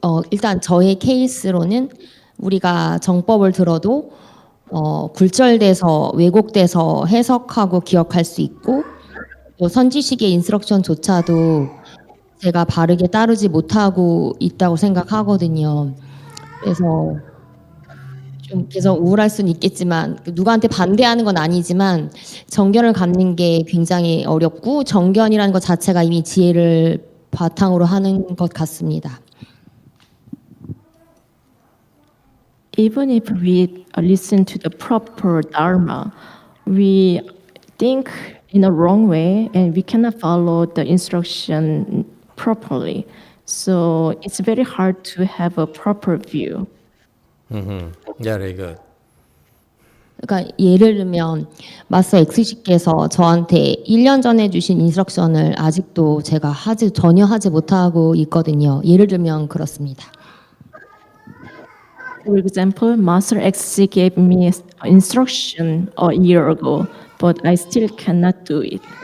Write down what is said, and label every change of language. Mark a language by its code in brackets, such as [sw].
[ko] 일단 저의 케이스로는 우리가 정법을 들어도 굴절돼서 왜곡돼서 해석하고 기억할 수 있고 또 선지식의 인스트럭션조차도 제가 바르게 따르지 못하고 있다고 생각하거든요. 그래서 좀 계속 우울할 수는 있겠지만 누구한테 반대하는 건 아니지만 정견을 갖는 게 굉장히 어렵고 정견이라는 것 자체가 이미 지혜를 바탕으로 하는 것 같습니다. [en] Even if we listen to the proper Dharma, we think in a wrong way and we cannot follow the instruction properly. So it's very hard to have a proper view. Very good. [ko] 그러니까 예를 들면 마스터 X씨께서 저한테 1년 전에 주신 인스트럭션을 아직도 제가 전혀 하지 못하고 있거든요. 예를 들면 그렇습니다. [en] For example, Master X gave me instruction a year ago, but I still cannot do it.